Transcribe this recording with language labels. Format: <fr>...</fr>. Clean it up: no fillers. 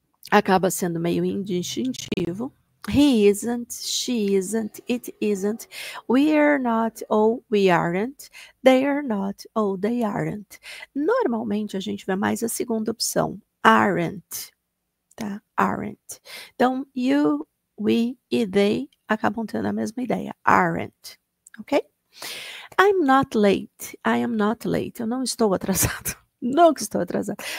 <pt>Acaba sendo meio indistintivo.</pt> <en>He isn't, she isn't, it isn't, we're not ou we aren't, they're not ou they aren't.</en> <pt>Normalmente a gente vê mais a segunda opção, aren't, tá? Aren't. Então, you, we e they acabam tendo a mesma ideia, aren't, ok?</pt> <en>I'm not late, I am not late,</en> <pt>eu não estou atrasado, nunca estou atrasado.</pt>